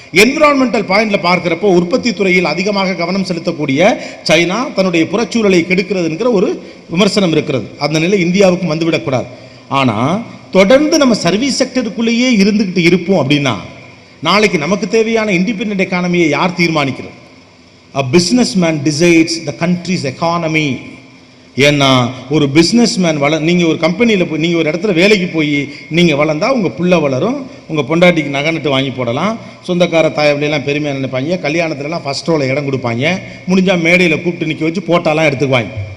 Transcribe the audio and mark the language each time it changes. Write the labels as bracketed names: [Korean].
[Tamil] Environmental பாயிண்ட்ல பார்க்கிறப்போ உற்பத்தி துறையில் அதிகமாக கவனம் செலுத்தக்கூடிய சைனா தன்னுடைய புறச்சூழலை கெடுக்கிறதுங்கிற ஒரு விமர்சனம் இருக்கிறது. அந்த நிலை இந்தியாவுக்கும் வந்துவிடக்கூடாது. ஆனால் தொடர்ந்து நம்ம சர்வீஸ் செக்டருக்குள்ளேயே இருந்துக்கிட்டு இருப்போம் அப்படின்னா நாளைக்கு நமக்கு தேவையான இண்டிபெண்டன்ட் எக்கானமியை யார் தீர்மானிக்கிறது? [English] A businessman decides the country's economy. [Tamil] ஏன்னா ஒரு பிஸ்னஸ்மேன் நீங்கள் ஒரு கம்பெனியில் போய் நீங்கள் ஒரு இடத்துல வேலைக்கு போய் நீங்கள் வளர்ந்தா உங்கள் பிள்ளை வளரும், உங்கள் பொண்டாட்டிக்கு நகை நட்டு வாங்கி போடலாம், சொந்தக்கார தாயவிலாம் பெருமையாக நினைப்பாங்க, கல்யாணத்துலலாம் ஃபஸ்ட் ரோவில் இடம் கொடுப்பாங்க, முடிஞ்சால் மேடையில் கூப்பிட்டு நிற்க வச்சு போட்டாலாம் எடுத்துக்குவாங்க.